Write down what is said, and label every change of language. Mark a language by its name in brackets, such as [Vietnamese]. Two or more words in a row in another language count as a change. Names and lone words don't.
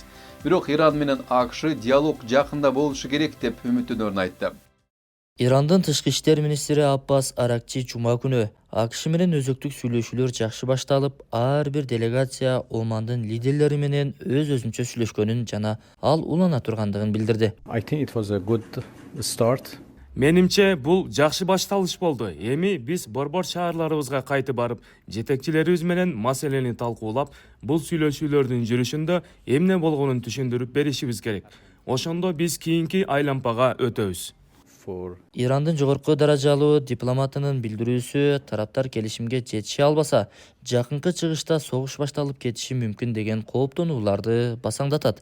[Kyrgyz] Бирок Иран менен АКШ диалог жакында болушу керек деп үмүттөнөрүн айтты. Ирандын тышкы иштер министри Аббас Аракчи жума күнү АКШ менен өзөктүк сүйлөшүүлөр жакшы башталып, ар бир делегация Омандын лидерлери менен өз-өзүнчө сүйлөшкөнүн жана ал улана тургандыгын билдирди. [English] I think it was a good start. [Kyrgyz] Менимче, бул жакшы башталыш болду. Эми биз борбор шаарларыбызга кайтып барып, жетекчилерибиз менен маселени талкуулап, бул сүйлөшүүлөрдүн жүрүшүндө эмне болгонун түшүндүрүп беришибиз керек. Ошондо биз кийинки айланпага өтөбүз. Ирандын жогорку даражалуу дипломатынын билдирүүсү, тараптар келишимге жетише албаса, жакынкы чыгышта согуш башталып кетиши мүмкүн деген кооптонууларды басаңдатат.